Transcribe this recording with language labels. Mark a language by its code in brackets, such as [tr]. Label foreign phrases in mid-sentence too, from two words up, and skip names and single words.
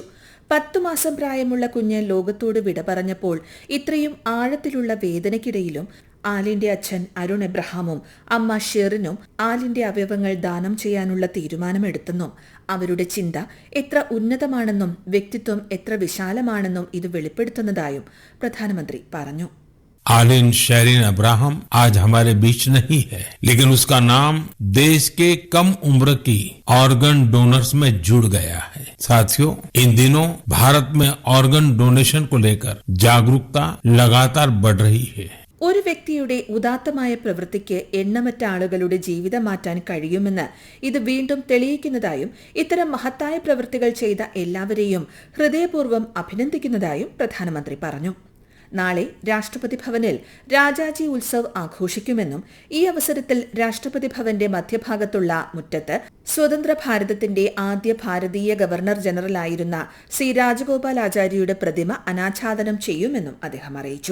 [ml] 10 മാസം പ്രായമുള്ള കുഞ്ഞ് ലോകത്തോട് വിട പറഞ്ഞപ്പോൾ ഇത്രയും ആഴത്തിലുള്ള വേദനയ്ക്കിടയിലും ആലിന്റെ അച്ഛൻ അരുൺ എബ്രഹാമും അമ്മ ഷെറിനും ആലിന്റെ അവയവങ്ങൾ ദാനം ചെയ്യാനുള്ള തീരുമാനമെടുത്തെന്നും അവരുടെ ചിന്ത എത്ര ഉന്നതമാണെന്നും വ്യക്തിത്വം എത്ര വിശാലമാണെന്നും ഇത് വെളിപ്പെടുത്തുന്നതായും പ്രധാനമന്ത്രി പറഞ്ഞു. [hi] आलिन शेरिन अब्राहम आज हमारे बीच नहीं है, लेकिन उसका नाम देश के कम उम्र की [en] organ donors [hi] में जुड़ गया है. साथियों, इन दिनों भारत में [en] organ donation [hi] को लेकर जागरूकता लगातार बढ़ रही है. [ml] ഒരു വ്യക്തിയുടെ ഉദാത്തമായ പ്രവൃത്തിക്ക് എണ്ണമറ്റ ആളുകളുടെ ജീവിതം മാറ്റാൻ കഴിയുമെന്ന് ഇത് വീണ്ടും തെളിയിക്കുന്നതായും ഇത്തരം മഹത്തായ പ്രവൃത്തികൾ ചെയ്ത എല്ലാവരെയും ഹൃദയപൂർവ്വം അഭിനന്ദിക്കുന്നതായും പ്രധാനമന്ത്രി പറഞ്ഞു. നാളെ രാഷ്ട്രപതി ഭവനിൽ രാജാജി ഉത്സവ് ആഘോഷിക്കുമെന്നും ഈ അവസരത്തിൽ രാഷ്ട്രപതി ഭവന്റെ മധ്യഭാഗത്തുള്ള മുറ്റത്ത് സ്വതന്ത്ര ഭാരതത്തിന്റെ ആദ്യ ഭാരതീയ ഗവർണർ ജനറലായിരുന്ന സി രാജഗോപാലാചാര്യയുടെ പ്രതിമ അനാച്ഛാദനം ചെയ്യുമെന്നും അദ്ദേഹം അറിയിച്ചു.